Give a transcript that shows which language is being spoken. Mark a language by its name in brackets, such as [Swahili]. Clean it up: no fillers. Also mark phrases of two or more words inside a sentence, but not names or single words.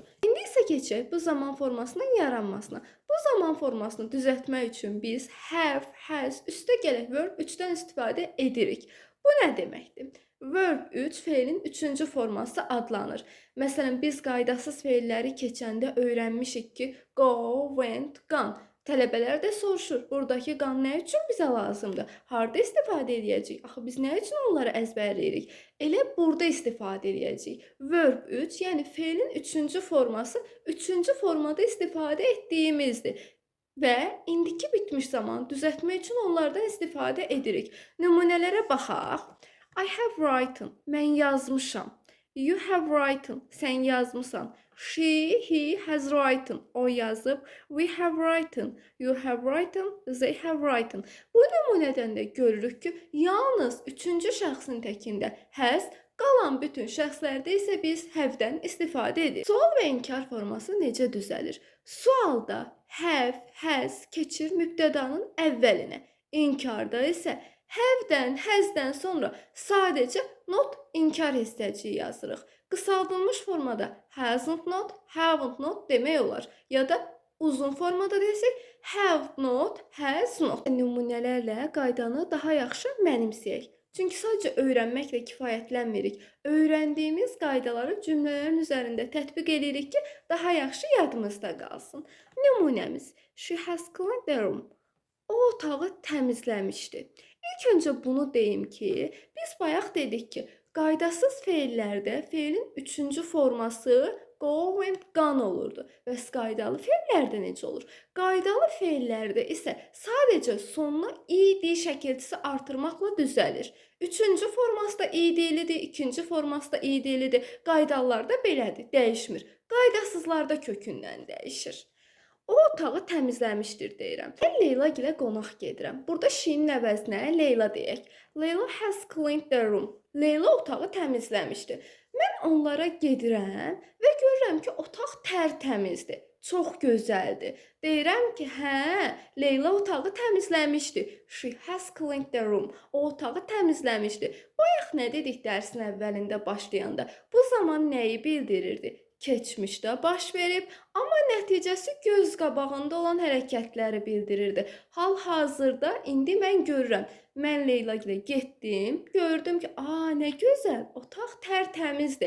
[Azerbaijani] İndi isə keçək bu zaman formasının yaranmasına. Bu zaman formasını düzəltmək üçün biz [English] have, has, [Azerbaijani] üstə gələk verb 3-dən istifadə edirik. Bu nə deməkdir? Verb 3 feilin 3-cü forması adlanır. Məsələn, biz qaydasız feilləri keçəndə öyrənmişik ki, [English] go, went, gone. [Azerbaijani] Tələbələr də soruşur, buradakı qan nə üçün bizə lazımdır? Harda istifadə edəcəyik? Axı biz nə üçün onları əzbərləyirik? Elə burada istifadə edəcəyik. Verb 3, yəni feilin 3-cü forması 3-cü formada istifadə etdiyimizdir. Və indiki bitmiş zamanı düzəltmək üçün onlardan istifadə edirik. Nümunələrə baxaq. [English] I have written, [Azerbaijani] mən yazmışam. [English] You have written, [Azerbaijani] sən yazmısan. [English] She, he has written, [Azerbaijani] o yazıb. [English] We have written, you have written, they have written. [Azerbaijani] Bu nümunədən də görürük ki, yalnız 3-cü şəxsin təkində has, qalan bütün şəxslərdə isə biz have-dən istifadə edirik. Sual və inkar forması necə düzəlir? Sualda [English] have, has [Azerbaijani] keçir mübtədanın əvvəlinə. İnkarda isə have-dən, has-dən sonra sadəcə not inkar hissəciyi yazırıq. Qısaldılmış formada [English] hasn't not, haven't not [Azerbaijani] demək olar. Ya da uzun formada desək [English] have not, has not. [Azerbaijani] Nümunələrlə qaydanı daha yaxşı mənimsəyək. Çünki sadəcə öyrənməklə kifayətlənmirik. Öyrəndiyimiz qaydaları cümlələrin üzərində tətbiq edirik ki, daha yaxşı yadımızda qalsın. Nümunəmiz: [English] She has cleaned the room. [Azerbaijani] O otağı təmizləmişdi. İlk öncə bunu deyim ki, biz bayaq dedik ki, qaydasız feillərdə feilin 3-cü forması [English] go, went, gone [Azerbaijani] olurdu. Bəs qaydalı feillərdə necə olur? Qaydalı feillərdə isə sadəcə sonuna id şəkilçisi artırmaqla düzəlir. 3-cü forması da idlidir, 2-ci forması da idlidir. Qaydalılarda belədir, dəyişmir. Qaydasızlarda kökündən dəyişir. O otağı təmizləmişdir deyirəm. Mən Leyla gilə qonaq gedirəm. Burada she-nin əvəzinə Leyla deyək. [English] Leyla has cleaned the room. [Azerbaijani] Leyla otağı təmizləmişdi. Mən onlara gedirəm və görürəm ki, otaq tərtəmizdir. Çox gözəldir. Deyirəm ki, hə, Leyla otağı təmizləmişdi. [English] She has cleaned the room. [Azerbaijani] O otağı təmizləmişdi. Bayaq nə dedik dərsin əvvəlində başlayanda? Bu zaman nəyi bildirirdi? Keçmişdə baş verib, amma nəticəsi göz qabağında olan hərəkətləri bildirirdi. Hal-hazırda indi mən görürəm. Mən Leyla gilə getdim, gördüm ki, nə gözəl, otaq tərtəmizdir.